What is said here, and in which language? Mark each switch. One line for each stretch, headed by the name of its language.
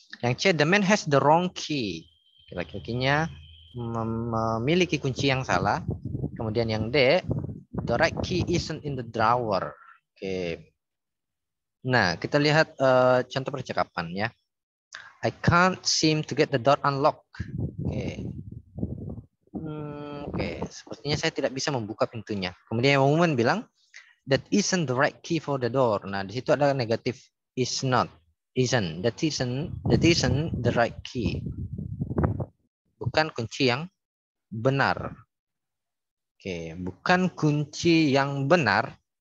Indonesian: Yang C,
English: the man has the wrong key.
Indonesian: Laki-lakinya memiliki kunci yang salah. Kemudian yang D,
English: the right key isn't in the drawer.
Indonesian: Oke. Nah, kita lihat contoh percakapan ya.
English: I can't seem to get the door unlocked.
Indonesian: Oke. Oke, sepertinya saya tidak bisa membuka pintunya. Kemudian yang
English: woman
Indonesian: bilang,
English: that isn't the right key for the door.
Indonesian: Nah, di situ ada negatif
English: is not, isn't, that isn't the right key.
Indonesian: Bukan kunci yang benar. Oke, bukan kunci yang benar.